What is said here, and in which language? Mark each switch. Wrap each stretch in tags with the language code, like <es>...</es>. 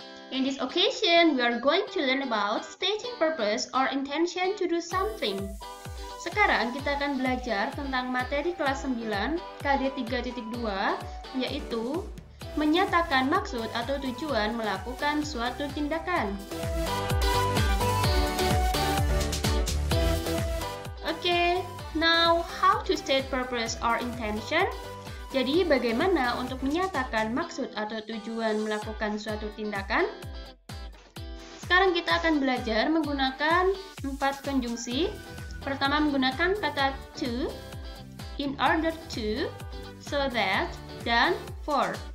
<en>In this occasion, we are going to learn about stating purpose or intention to do something.</en> <id>Sekarang kita akan belajar tentang materi kelas 9 KD 3.2, yaitu menyatakan maksud atau tujuan melakukan suatu tindakan.</id> <en>Okay, now how to state purpose or intention?</en> <id>Jadi, bagaimana untuk menyatakan maksud atau tujuan melakukan suatu tindakan? Sekarang kita akan belajar menggunakan 4 konjungsi. Pertama, menggunakan kata to, in order to, so that, dan for.</id>